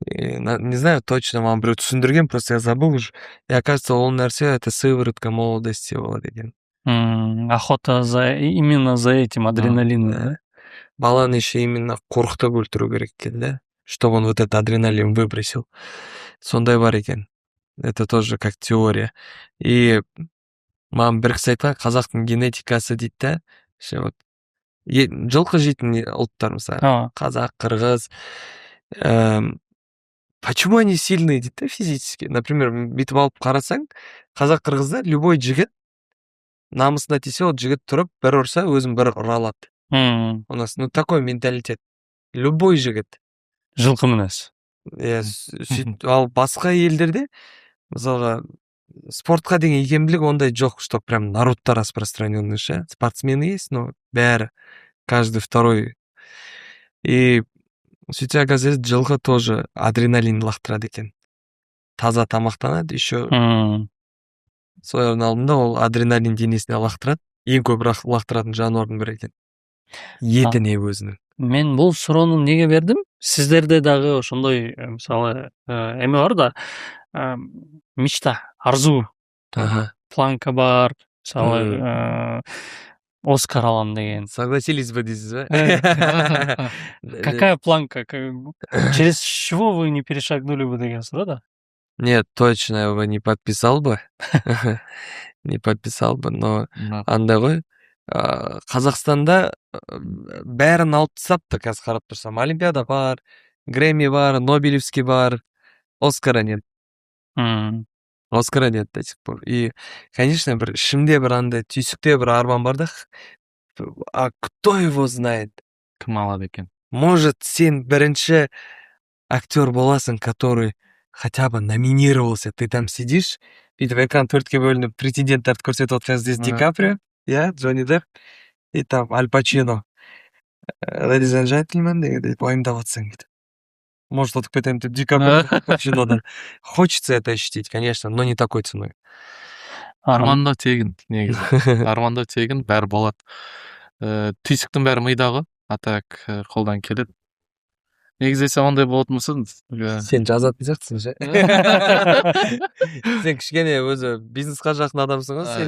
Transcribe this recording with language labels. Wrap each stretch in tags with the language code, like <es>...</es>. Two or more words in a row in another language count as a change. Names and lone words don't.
<ru>Не знаю точно,</ru> <kk>маған біреу түсіндірген,</kk> <ru>просто я забыл уже. И оказывается,</ru> <kk>ол нәрсе</kk> <ru>это сыворотка молодости</ru> <kk>болады екен.</kk> <ru>Охота именно за этим адреналином, да?</ru> <kk>Баланы</kk> <ru>еще именно</ru> <kk>қорқытып өлтіру керек екен, да?</kk> <ru>Чтобы он вот этот адреналин выбросил.</ru> <kk>Сондай бар екен.</kk> <ru>Это тоже как теория.</ru> <kk>И маған бір кісі айтқан, қазақтың генетикасы дейді да, вот жылқы жейтін ұлттар мысалы, қазақ, қырғыз.</kk> <ru>Почему они сильные</ru> <kk>дейді да,</kk> <ru>физически?</ru> <kk>Например, бүйтіп алып қарасаң, қазақ, қырғызда любой жігіт намысына тисе, ол жігіт тұрып, бір ұрса, өзін бір ұра алады.</kk> <ru>У нас, такой менталитет. Любой жігіт.</ru> <kk>Жылқы мінез. Ал басқа елдерде, мысалға, спортқа деген икемділік ондай жоқ,</kk> <ru>что прям народта распространенный ше. Спортсмены есть, но бәрі, каждый второй.</ru> <kk>И сөйтсе, оказывается, жылқы тоже адреналин лақтырады екен. Таза тамақтанады, еще соның алдында ол адреналин денесіне лақтырады. Ең көп лақтыратын жануардың бірі екен. Етіне өзінің. Мен бұл сұрауны неге бердім? Сіздерде дағы ошондой, мысалы, эме бар да, мечта, арзу, планка бар, мысалы, Оскар алам деген.</kk> <ru>Согласились бы</ru> <kk>дейсіз ба?</kk> <ru>Какая планка? Через чего вы не перешагнули бы</ru> <kk>деген сұрау да?</kk> <ru>Нет, точно я бы не подписал бы. Не подписал бы,</ru> <kk>но андай ғой, Қазақстанда бәрін алып тастапты, қазір қарап тұрсам. Олимпиада бар, Грэмми бар, Нобелевский бар,</kk> <ru>Оскара нет. Оскара нет до сих пор. И, конечно,</ru> <kk>бір ішімде бір андай түйсікте бір арман бар да.</kk> <ru>А кто его знает?</ru> <kk>Кім алады екен? Может, сен бірінші актер боласың,</kk> <ru>который хотя бы номинировался, ты там сидишь,</ru> <kk>бүйтіп экран төртке бөлініп, претенденттарды көрсетіп отырсаң,</kk> <ru>здесь Ди Каприо, Джонни Депп, и там Аль Пачино.</ru> <en>Ladies and gentlemen,</en> <kk>деп уайымдап отырсаң дейді. Может, отып кетемін деп Ди Каприодан.</kk> <ru>Хочется это ощутить, конечно, но не такой ценой.</ru> <kk>Армандау тегін, негізі. Армандау тегін, бәрі болады. Түйсіктің бәрі мидағы,</kk> <ru>а так</ru> <kk>қолдан келеді. Негізі сен ондай болатын болсын. Сен жазатын сияқтысың ше. Сен кішкене өзі бизнесқа жақын адамсың ғой.</kk>